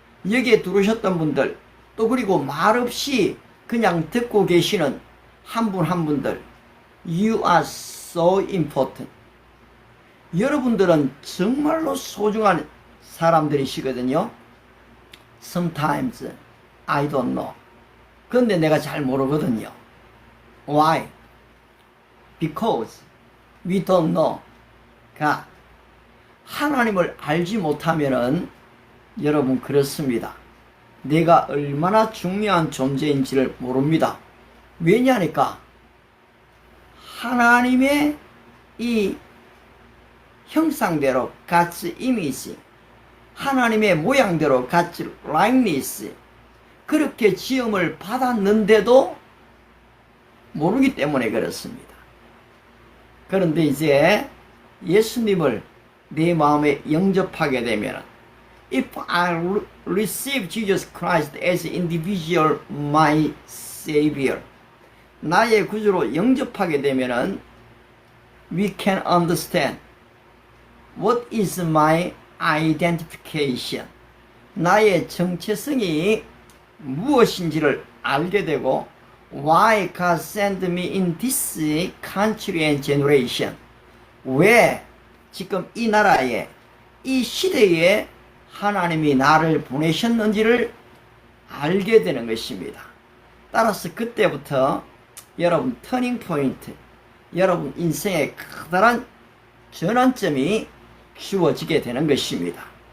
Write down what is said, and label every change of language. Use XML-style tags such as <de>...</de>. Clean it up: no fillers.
<ko>여기에 들어오셨던 분들, 또 그리고 말없이 그냥 듣고 계시는 한 분 한 분들,</ko> <en>you are so important.</en> <ko>여러분들은 정말로 소중한 사람들이시거든요.</ko> <en>Sometimes I don't know.</en> <ko>그런데 내가 잘 모르거든요.</ko> <en>Why? Because we don't know God.</en> <ko>하나님을 알지 못하면은 여러분 그렇습니다. 내가 얼마나 중요한 존재인지를 모릅니다. 왜냐하니까 하나님의 이 형상대로</ko> <en>God's image,</en> <ko>하나님의 모양대로</ko> <en>God's likeness,</en> <ko>그렇게 지음을 받았는데도 모르기 때문에 그렇습니다. 그런데 이제 예수님을 내 마음에 영접하게 되면,</ko> <en>if I receive Jesus Christ as individual my Savior,</en> <ko>나의 구주로 영접하게 되면은</ko> <en>we can understand what is my identification.</en> <ko>나의 정체성이 무엇인지를 알게 되고,</ko> <en>why God sent me in this country and generation.</en> <ko>왜 지금 이 나라에, 이 시대에 하나님이 나를 보내셨는지를 알게 되는 것입니다. 따라서 그때부터 여러분 터닝 포인트, 여러분 인생의 커다란 전환점이 주어지게 되는 것입니다.</ko>